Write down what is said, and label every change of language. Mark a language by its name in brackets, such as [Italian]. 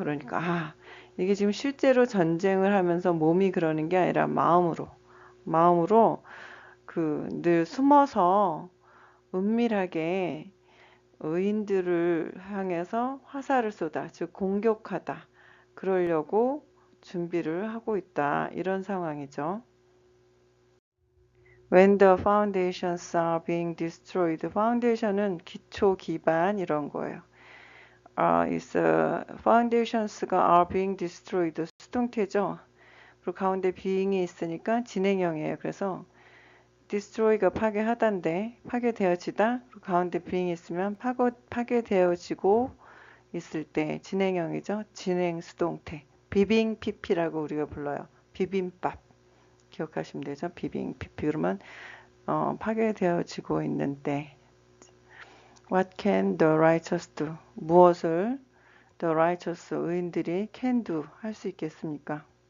[Korean] 그러니까 이게 지금 실제로 전쟁을 하면서 몸이 그러는 게 아니라 마음으로 그 늘 숨어서 은밀하게 의인들을 향해서 화살을 쏘다, 즉 공격하다. 그러려고 준비를 하고 있다. 이런 상황이죠. [English] When the foundations are being destroyed. [Korean] foundation은 기초, 기반 이런 거예요. [English] foundations가 are being destroyed. [Korean] 수동태죠. 그리고 가운데 being이 있으니까 진행형이에요. 그래서 destroy가 파괴하다인데 파괴되어지다. 그리고 가운데 being이 있으면 파괴되어지고 있을 때 진행형이죠. 진행 수동태. 비빙 PP라고 우리가 불러요. 비빔밥. 기억하시면 되죠. 비빙 PP. 그러면 파괴되어지고 있는 때. [English] What can the righteous do? [Korean] 무엇을 the righteous 의인들이 [English] can do [Korean] 할 수 있겠습니까?